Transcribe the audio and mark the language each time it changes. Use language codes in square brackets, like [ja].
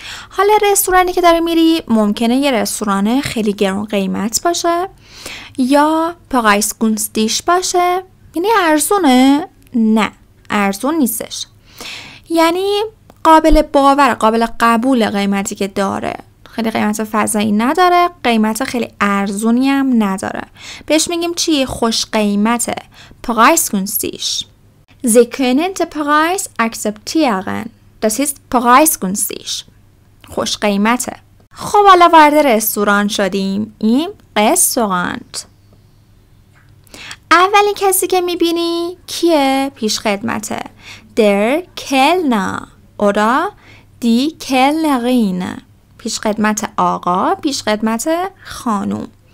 [fa] حالا رستورانی که داری میری ممکنه یه رستوران خیلی گران قیمت باشه یا پرایس گونستیش باشه. یعنی ارزونه؟ نه، ارزون نیستش. یعنی قابل باور، قابل قبول قیمتی که داره. خیلی قیمت فضایی نداره، قیمت خیلی ارزونی هم نداره. بهش میگیم چی؟ خوش قیمته. پرایس گونستیش. [de] Sie können den Preis akzeptieren. Das ist preisgünstig. [fa] خوش قیمته. خب حالا وارد رستوران شدیم. این رستورانت. اولین کسی که میبینی کیه؟ پیش خدمته. [de] Der Kellner oder die Kellnerin. [fa] پیش خدمت آقا، پیش خدمت خانوم.